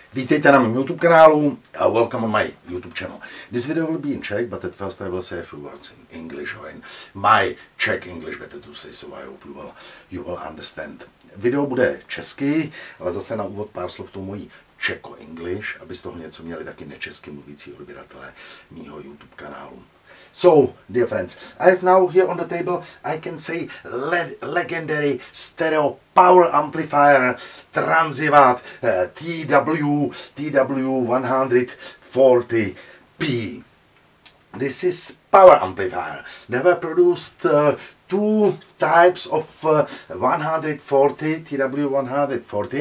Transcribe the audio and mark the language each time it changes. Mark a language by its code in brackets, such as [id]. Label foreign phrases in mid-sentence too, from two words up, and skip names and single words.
[cs] Vítejte na mém YouTube kanálu a [en] welcome on my YouTube channel. This video will be in Czech, but at first I will say a few words in English or in my Czech English, better to say, so I hope you will understand. [cs] Video bude česky, ale zase na úvod pár slov tou mojí Czech-English, aby z toho něco měli taky nečesky mluvící odběratelé mýho YouTube kanálu. [en] So, dear friends, I have now here on the table, I can say, legendary stereo power amplifier TRANSIWATT TW140P. This is power amplifier. They were produced two types of 140 TW140.